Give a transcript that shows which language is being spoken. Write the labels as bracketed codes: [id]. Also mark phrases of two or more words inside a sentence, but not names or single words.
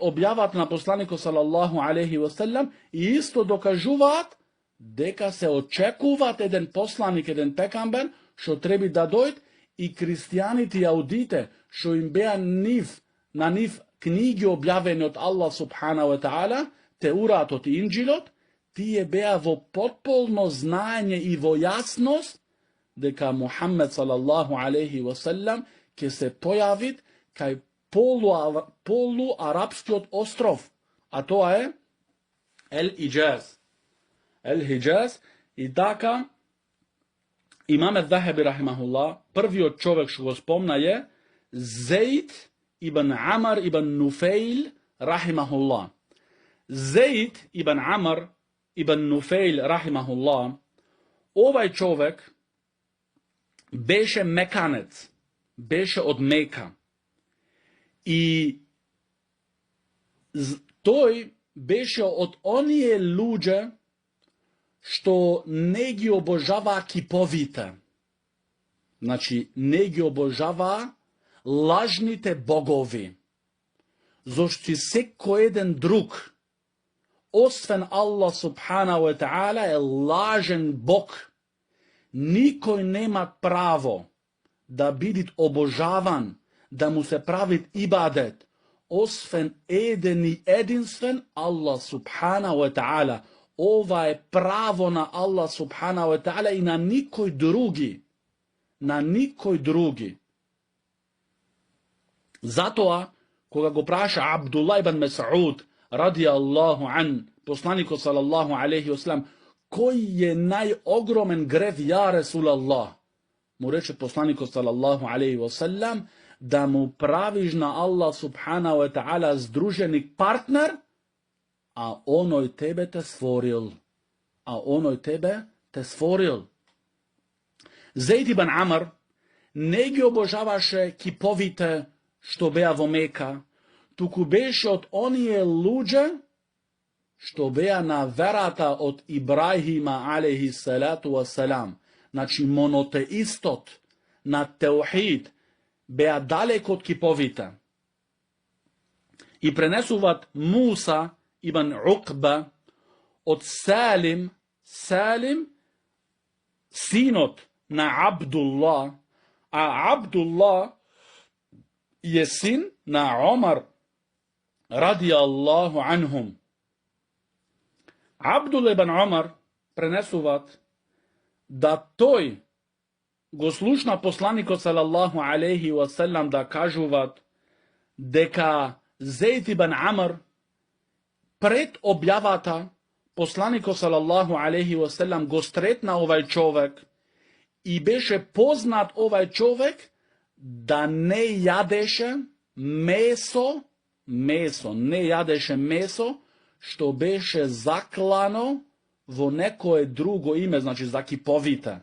[mk] објавата на посланикот [ar] صلى الله عليه وسلم [mk] и исто докажуваат дека се очекуваат еден посланик, еден пекамбер, што треби да дојд, и христијаните и јаудите, што им беа на нив книги објавени од Аллах [ar] سبحانه وتعالى, [mk] Теуратот и Инџилот, тие беа во потполно знаење и во јасност дека Мухаммед [ar] صلى الله عليه وسلم [mk] ќе се појави кај полуарапскиот остров, а тоа е Ел-Хиџаз. И така имаме Захаби рахимахуллах, првиот човек што го спомна е Зејд ибн Амар ибн Нуфейл рахимахуллах. Зејд ибн Амар ибн Нуфейл рахимахуллах, овај човек беше меканец, беше од Мека. И тој беше од оние луѓе што не ги обожаваа киповите. Значи, не ги обожаваа лажните богови. Зошто секој еден друг, освен Аллах [ar] سبحانه وتعالى, [mk] е лажен бог. Никој нема право да биде обожаван, да му се прави ибадет, освен еден и единствен Аллах [ar] سبحانه وتعالى. [mk] Ова е право на Аллах [ar] سبحانه وتعالى [mk] и на никој други. На никој други. Затоа, кога го праша Абдулла ибн Мес'уд, [ar] رضي الله عنه, [mk] посланикот [ar] صلى الله عليه وسلم, [mk] кој е најогромен грев, [ar] يا رسول الله? [mk] Му рече посланикот [ar] صلى الله عليه وسلم, [mk] да му правиш на Аллах [ar] سبحانه وتعالى [mk] здруженик партнер, а оној тебе те створил. те створил. Зейд ибн Амр не ги обожаваше киповите што беа во Мека, туку беше од оние луѓе што беа на верата од Ибрахима [ar] عليه الصلاة والسلام. [mk] Значи монотеистот на теухид беа далеко од киповите. И пренесуват Муса ибн Уқба од Салим, синот на Абдулла, а Абдулла je sin na Omar [ar] رضي الله عنهم. [mk] Abdullah ibn Omar пренесуват да тој го слушна посланикот [ar] صلى الله عليه وسلم [mk] да кажуваат дека Зейд ибн Амр пред објавата посланикот [ar] صلى الله عليه وسلم [mk] го стретна овај човек и беше познат овај човек да не јадеше месо, не јадеше месо што беше заклано во некое друго име, значи за киповите.